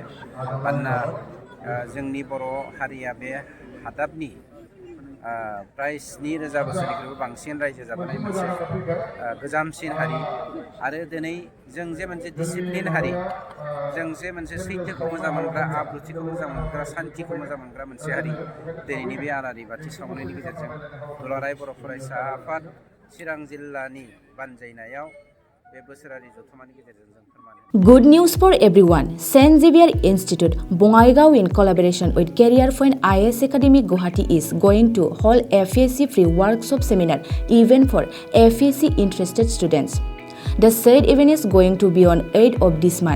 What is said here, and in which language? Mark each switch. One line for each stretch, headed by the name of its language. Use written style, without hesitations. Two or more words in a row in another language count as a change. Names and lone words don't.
Bodo: मानोना जोंनि बर' हारिया बे हादाबनि प्राय 7,000 बोसोरनिख्रुइबो बांसिन रायजो जाबोनाय मोनसे गोजामसिन हारि, आरो दिनै जों जे मोनसे डिसिप्लिन हारि, जों जे मोनसे सैथोखौ मोजां मोनग्रा, आब्रुथिखौ मोजां मोनग्रा, सान्थिखौ मोजां मोनग्रा मोनसे हारि, दिनैनि बे आलारि बाथि सावनायनि गेजेरजों दुलाराय बर' फरायसा आफाद चिरां जिल्लानि बानजायनायाव बे बोसोरारि जथुमानि गेजेरजों जों फोरमानो।
English: Good news for everyone. St. Xavier Institute, Bongaigaon, in collaboration with Career Point IS Academy Guwahati, is going to hold FAC free workshop seminar event for FAC interested students. The said event is going to be on 8th of this month.